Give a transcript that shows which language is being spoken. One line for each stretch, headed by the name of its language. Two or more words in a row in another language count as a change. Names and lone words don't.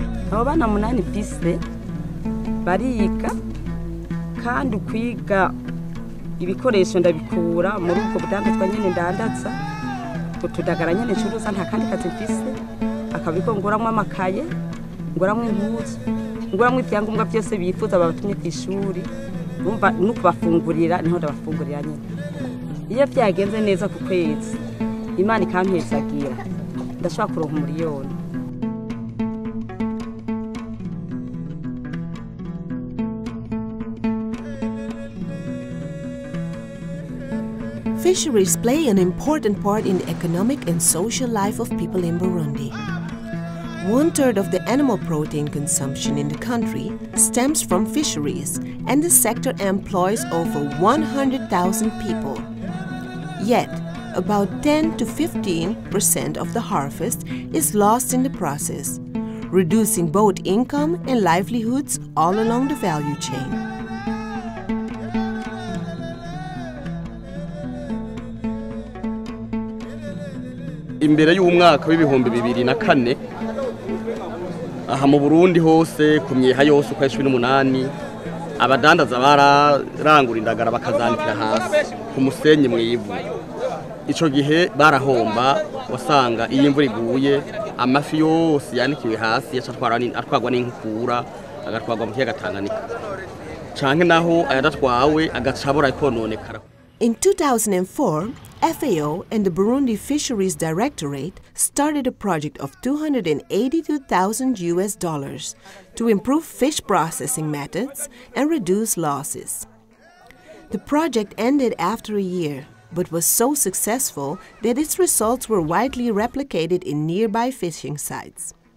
Rundi: abo bana 8 piste bariga kandi kwiga ibikoresho ndabikura muri ubwo budandazwa nyene ndandaza utudagara nyene curuza nta kandi kazi mfise akabiko ngoramwe amakaye ngoramwe impuzu ngoramwe ibyangombwa byose bifuza babatumye ku ishuri umva nuko bafungurira niho ndabafungurira nyene iyo byagenze neza ku kwezi Imana ikampezagira ndashaka kuronka umuriyoni.
English: Fisheries play an important part in the economic and social life of people in Burundi. 1/3 of the animal protein consumption in the country stems from fisheries, and the sector employs over 100,000 people. Yet, about 10 to 15% of the harvest is lost in the process, reducing both income and livelihoods all along the value chain.
Rundi: Imbere y'umwaka w'ibihumbi 2004 aha mu Burundi hose ku myeha yose uko 18 abadandaza bararangura indagara bakazanikira hasi ku musenyi mwivu. Ico gihe barahomba wasanga iyi imvura iguye amafi yose yanikiwe hasi atwagwa n'inkukura agatwagwa mu kiyaga Tanganyika canke naho ayadatwawe agacabura ikononekara.
English: In 2004, FAO and the Burundi Fisheries Directorate started a project of $282,000 to improve fish processing methods and reduce losses. The project ended after a year, but was so successful that its results were widely replicated in nearby fishing sites.